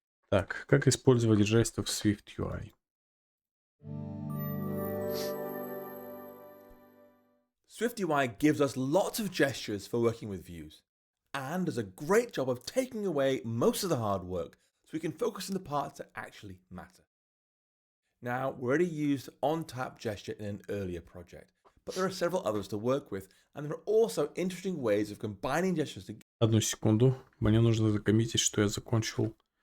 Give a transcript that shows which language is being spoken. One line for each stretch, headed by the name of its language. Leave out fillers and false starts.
Russian: Так, как использовать жесты в SwiftUI?
English: SwiftUI gives us lots of gestures for working with views and does a great job of taking away most of the hard work so we can focus on the parts that actually matter. Now, we already used on-tap gesture in an earlier project, but there are several others to work with, and there are also interesting ways of combining gestures together.
Russian: Одну секунду. Мне нужно закоммитить, что я закончил.